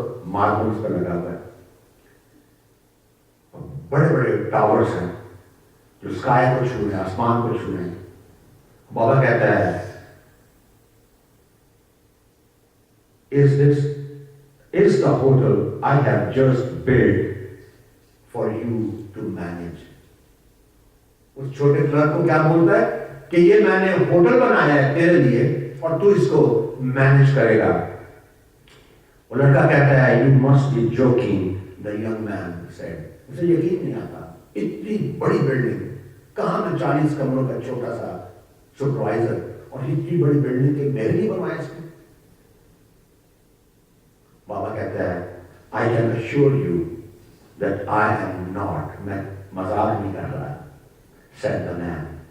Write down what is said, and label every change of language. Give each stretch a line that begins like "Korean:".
Hindi: Marble उस पर लगा हुआ है, बड़े बड़े टावर्स हैं जो स्काई को छू रहे हैं, आसमान को छू रहे हैं। बाबा कहता है,
English: is the hotel I have just built for you to manage?
Hindi: उस छोटे क्लर्क को क्या बोलता है कि ये मैंने होटल बनाया है तेरे लिए और तू इसको मैनेज करेगा। वो लड़का कहता है,
English: you must be joking, the young man said.
Hindi: उसे यकीन नहीं आता, इतनी बड़ी बिल्डिंग, कहां में 40 कमरों का छोटा सा सुपरवाइजर और इतनी बड़ी बिल्डिंग के मेरे लिए बनवाया इसने। बाबा कहता है,
English: I can assure you that I am not,
Hindi: मैं मजाक नहीं कर रहा,
English: said the man.